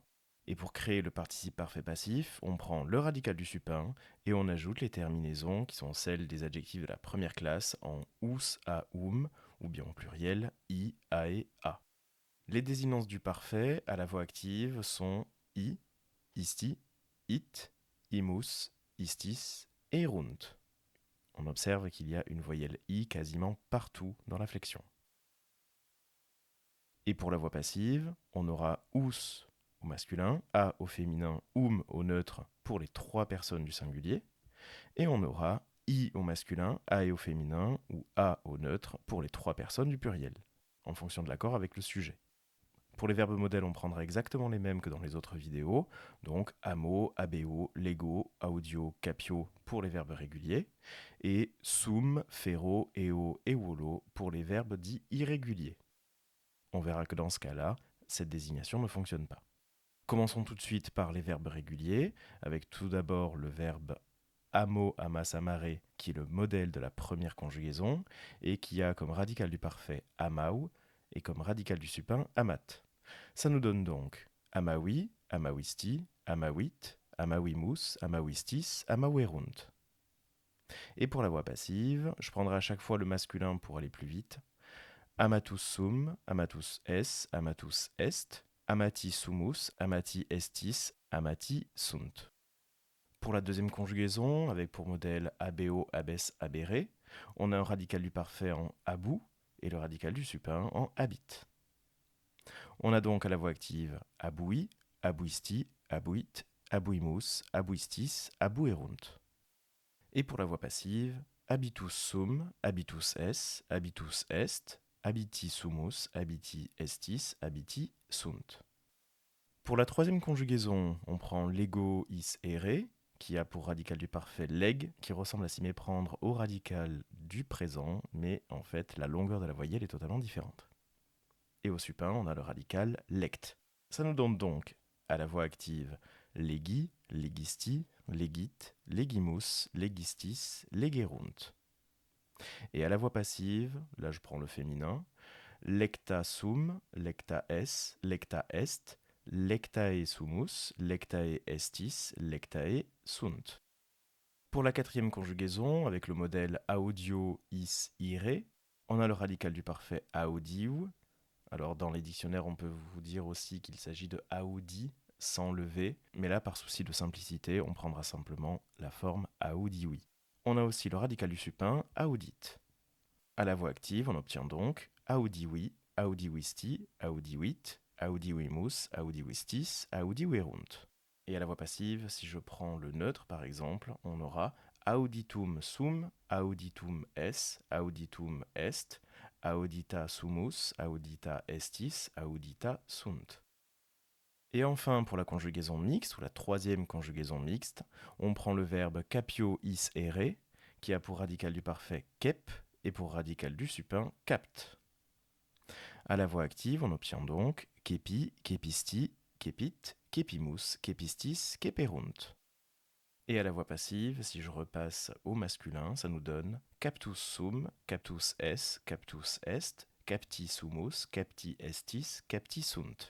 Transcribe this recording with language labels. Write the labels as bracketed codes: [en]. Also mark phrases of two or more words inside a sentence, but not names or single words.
[fr] Et pour créer le participe parfait passif, on prend le radical du supin et on ajoute les terminaisons qui sont celles des adjectifs de la première classe en us, a, ou bien en pluriel i, ae, a. Les désinences du parfait à la voix active sont i, isti, it, [la] imus, istis et erunt. [fr] On observe qu'il y a une voyelle i quasiment partout dans la flexion. Et pour la voix passive, on aura us au masculin, a au féminin, au neutre pour les trois personnes du singulier, et on aura i au masculin, ae au féminin ou a au neutre pour les trois personnes du pluriel, en fonction de l'accord avec le sujet. Pour les verbes modèles, on prendra exactement les mêmes que dans les autres vidéos, donc [la] amo, abeo, lego, audio, capio [fr] pour les verbes réguliers, et [la] sum, fero, eo et wolo [fr] pour les verbes dits irréguliers. On verra que dans ce cas-là, cette désignation ne fonctionne pas. Commençons tout de suite par les verbes réguliers, avec tout d'abord le verbe [la] amo, amas, amare, [fr] qui est le modèle de la première conjugaison, et qui a comme radical du parfait amau, et comme radical du supin amat. Ça nous donne donc [la] amawi, amawisti, amawit, amawimus, amawistis, amawerunt. [fr] Et pour la voix passive, je prendrai à chaque fois le masculin pour aller plus vite. [la] Amatus sum, amatus es, amatus est, amati sumus, amati estis, amati sunt. [fr] Pour la deuxième conjugaison, avec pour modèle [la] abeo, abes, abere, [fr] on a un radical du parfait en abou et le radical du supin en habite. On a donc à la voix active [la] aboui, abouisti, abouit, abouimus, abouistis, abouerunt. [fr] Et pour la voix passive, [la] habitus sum, habitus es, habitus est, habiti sumus, habiti estis, habiti sunt. [fr] Pour la troisième conjugaison, on prend [la] lego, is, ere, [fr] qui a pour radical du parfait leg, qui ressemble à s'y méprendre au radical du présent, mais en fait la longueur de la voyelle est totalement différente. Et au supin, on a le radical lect. Ça nous donne donc, à la voix active, [la] legi, legisti, legit, legimus, legistis, legerunt. [fr] Et à la voix passive, là je prends le féminin, [la] lecta sum, lecta es, lecta est, lectae sumus, lectae estis, lectae sunt. [fr] Pour la quatrième conjugaison, avec le modèle [la] audio is ire, [fr] on a le radical du parfait audiu. Alors dans les dictionnaires, on peut vous dire aussi qu'il s'agit de audi sans lever, mais là par souci de simplicité, on prendra simplement la forme audiui. On a aussi le radical du supin audit. À la voix active, on obtient donc [la] audiui, audiwisti, audiwit, audiwimus, audiwistis, audiwerunt. [fr] Et à la voix passive, si je prends le neutre par exemple, on aura [la] auditum sum, auditum es, auditum est, audita sumus, audita estis, audita sunt. [fr] Et enfin, pour la conjugaison mixte, ou la troisième conjugaison mixte, on prend le verbe [la] capio is ere, [fr] qui a pour radical du parfait kep, et pour radical du supin capt. À la voix active, on obtient donc [la] kepi, kepisti, kepit, kepimus, kepistis, keperunt. [fr] Et à la voix passive, si je repasse au masculin, ça nous donne [la] captus sum, captus es, captus est, capti sumus, capti estis, capti sunt.